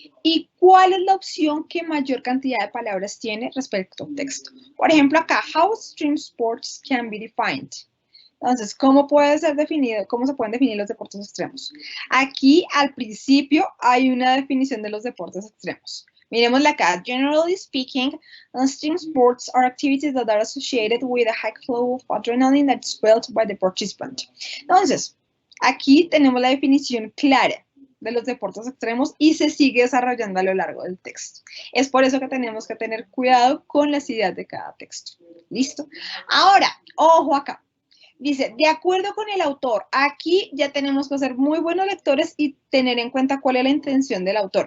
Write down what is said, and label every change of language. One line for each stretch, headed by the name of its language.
Spanish: ¿Y cuál es la opción que mayor cantidad de palabras tiene respecto al texto? Por ejemplo, acá,
English: how extreme sports can be defined.
Spanish: Entonces, ¿cómo puede ser definido? ¿Cómo se pueden definir los deportes extremos? Aquí, al principio, hay una definición de los deportes extremos. Miremosla acá.
English: Generally speaking, extreme sports are activities that are associated with a high flow of adrenaline that's felt by the participant.
Spanish: Entonces, aquí tenemos la definición clara de los deportes extremos y se sigue desarrollando a lo largo del texto. Es por eso que tenemos que tener cuidado con las ideas de cada texto. ¿Listo? Ahora, ojo acá. Dice, de acuerdo con el autor, aquí ya tenemos que ser muy buenos lectores y tener en cuenta cuál es la intención del autor.